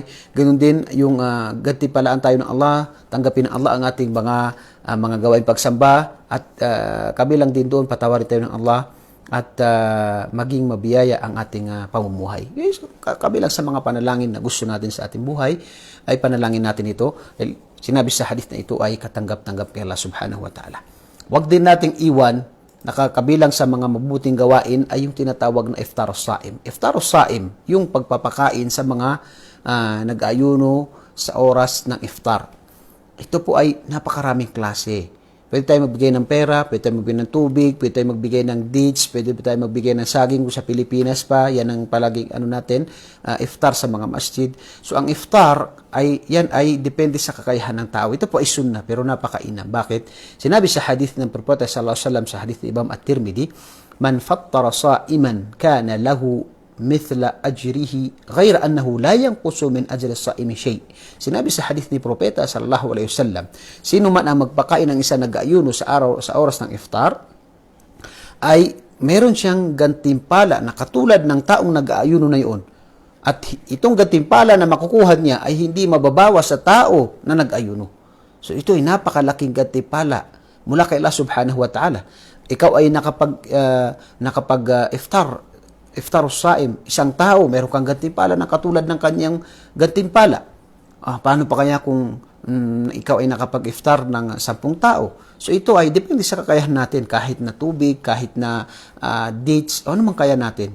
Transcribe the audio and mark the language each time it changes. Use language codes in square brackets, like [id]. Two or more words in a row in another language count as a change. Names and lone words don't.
[tl] Ganun din yung gantimpalaan tayo ng Allah, tanggapin ng Allah ang ating mga gawain pagsamba at kabilang din doon patawarin tayo ng Allah at maging mabiyaya ang ating pamumuhay. Yes, kabilang sa mga panalangin na gusto natin sa ating buhay ay panalangin natin ito. Sinabi sa hadith na ito ay katanggap-tanggap kay Allah [ar] سبحانه وتعالى. [tl] Huwag din nating iwan, nakakabilang sa mga mabuting gawain ay yung tinatawag na [ar] إفطار الصائم. إفطار الصائم, [tl] yung pagpapakain sa mga nag-ayuno sa oras ng iftar. Ito po ay napakaraming klase. Pwede tayo magbigay ng pera, pwede tayo magbigay ng tubig, pwede tayo magbigay ng dates, pwede tayo magbigay ng saging kung sa Pilipinas pa. Yan ang palaging iftar sa mga masjid. So ang iftar yan ay depende sa kakayahan ng tao. Ito po ay sunnah pero napakainam. Bakit? Sinabi sa hadith ng Propeta [ar] صلى الله عليه وسلم [tl] sa hadith ni Imam At-Tirmidhi, [ar] "من فطر صائما كان له مثل أجره غير أنه لا ينقص من أجر الصائم شيء." [tl] Sinabi sa hadith ni Propeta [ar] صلى الله عليه وسلم, [tl] sino man ang magpakain ng isang nag-aayuno sa oras ng iftar ay meron siyang gantimpala na katulad ng taong nag-aayuno na iyon. At itong gantimpala na makukuha niya ay hindi mababawas sa tao na nag-ayuno. So ito ay napakalaking gantimpala mula kay Allah [ar] سبحانه وتعالى. [tl] Ikaw ay [ar] إفطار الصائم, [tl] isang tao, meron kang gantimpala na katulad ng kanyang gantimpala. Paano pa kaya kung ikaw ay nakapag-iftar ng 10 tao? So ito ay depende sa kakayahan natin, kahit na tubig, kahit na dates, ano man kaya natin.